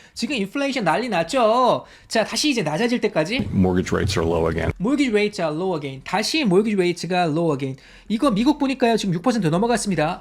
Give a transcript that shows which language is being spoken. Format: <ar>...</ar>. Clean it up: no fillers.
<ko>지금 inflation 난리 났죠. 자, 다시 이제 낮아질 때까지.</ko> <en>Mortgage rates are low again. Mortgage rates are low again.</en> <ko>다시</ko> <en>mortgage rates가 low again.</en> <ko>이거 미국 보니까요 지금 6% 넘어갔습니다.</ko>